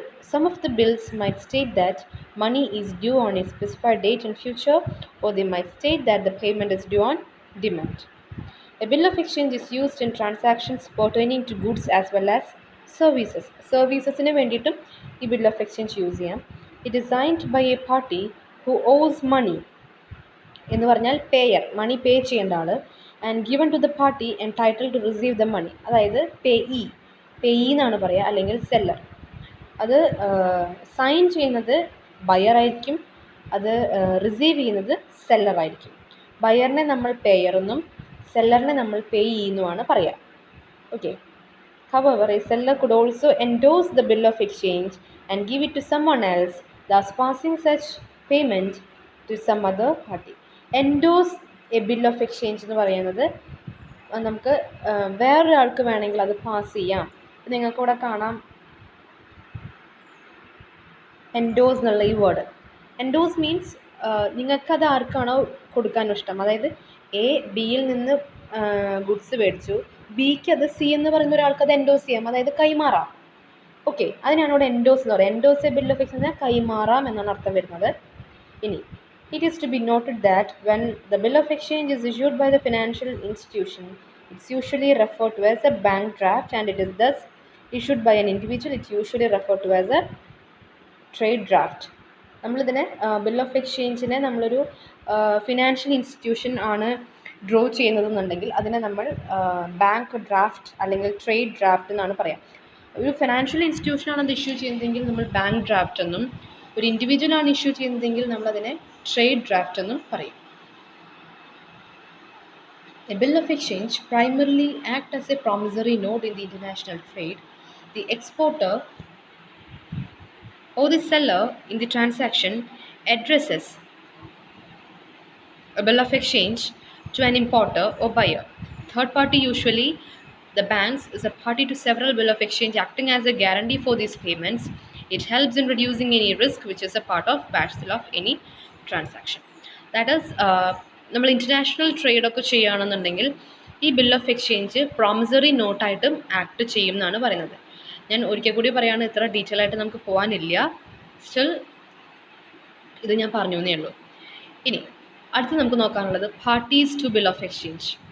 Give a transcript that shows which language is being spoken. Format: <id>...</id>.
<en>Some of the bills might state that money is due on a specified date in future, or they might state that the payment is due on demand. A bill of exchange is used in transactions pertaining to goods as well as services.</en> <ml>Servicesന് വേണ്ടിയിട്ടും ഈ bill of exchange use ചെയ്യാം.</ml> <en>It is signed by a party who owes money</en> <ml>എന്ന് പറഞ്ഞാൽ payer, മണി പേ ചെയ്യേണ്ട ആൾ,</ml> <en>And given to the party entitle to receive the money.</en> <ml>അതായത് payee എന്നാണ് പറയുക, അല്ലെങ്കിൽ സെല്ലർ. അത് സൈൻ ചെയ്യുന്നത് ബയറായിരിക്കും, അത് റിസീവ് ചെയ്യുന്നത് സെല്ലറായിരിക്കും. ബയറിനെ നമ്മൾ പേയറെന്നും സെല്ലറിനെ നമ്മൾ പേയി എന്നുമാണ് പറയുക. Okay.</ml> <en>However, a seller could also endorse the bill of exchange and give it to someone else, thus passing such payment to some other party.</en> <ml>Endorse a bill of exchange എന്ന് പറയുന്നത് നമുക്ക് വേറൊരാൾക്ക് വേണമെങ്കിൽ അത് pass ചെയ്യാം. നിങ്ങൾക്കിവിടെ കാണാം endorse എന്നുള്ള ഈ വേർഡ്. എൻഡോസ് മീൻസ് നിങ്ങൾക്കത് ആർക്കാണോ കൊടുക്കാൻ ഇഷ്ടം. അതായത് എ ബിയിൽ നിന്ന് ഗുഡ്സ് മേടിച്ചു, ബിക്ക് അത് സി എന്ന് പറയുന്ന ഒരാൾക്ക് അത് എൻഡോസ് ചെയ്യാം, അതായത് കൈമാറാം. ഓക്കെ, അതിനാണ് ഇവിടെ എൻഡോസ് എന്ന് പറയുന്നത്. Endorse A bill of exchange കൈമാറാം എന്നാണ് അർത്ഥം വരുന്നത്.</ml> <en>ഇനി it is to be noted that when the bill of exchange is issued by the financial institution, it's usually referred to as a bank draft, and it is thus issued by an individual, it's usually referred to as a trade draft.</en> <ml>നമ്മളിതിനെ bill of എക്സ്ചേഞ്ചിനെ നമ്മളൊരു financial institution ആണ് draw ചെയ്യുന്നതെന്നുണ്ടെങ്കിൽ അതിനെ നമ്മൾ bank draft അല്ലെങ്കിൽ trade draft എന്നാണ് പറയാം. ഒരു financial ഇൻസ്റ്റിറ്റ്യൂഷനാണ് അത് ഇഷ്യൂ ചെയ്യുന്നതെങ്കിൽ നമ്മൾ ബാങ്ക് ഡ്രാഫ്റ്റ് എന്നും, ഒരു ഇൻഡിവിജ്വലാണ് ഇഷ്യൂ ചെയ്യുന്നതെങ്കിൽ നമ്മളതിനെ ട്രേഡ് ഡ്രാഫ്റ്റ് എന്നും പറയും.</ml> <en>A bill of exchange primarily acts as a promissory note in the international trade. The exporter or the seller in the transaction addresses a bill of exchange to an importer or buyer. Third party, usually the banks, is a party to several bill of exchange acting as a guarantee for these payments. It helps in reducing any risk which is a part of parcel of any transaction.</en> <ml>That is നമ്മൾ international ട്രേഡൊക്കെ ചെയ്യുകയാണെന്നുണ്ടെങ്കിൽ ഈ bill of exchange promissory നോട്ടായിട്ടും act ചെയ്യും എന്നാണ് പറയുന്നത്. ഞാൻ ഒരിക്കൽ കൂടി പറയുകയാണ്, ഇത്ര ഡീറ്റെയിൽ ആയിട്ട് നമുക്ക് പോകാനില്ല, സ്റ്റിൽ ഇത് ഞാൻ പറഞ്ഞു എന്നേ ഉള്ളൂ. ഇനി അടുത്ത് നമുക്ക് നോക്കാനുള്ളത് parties to bill of exchange.</ml>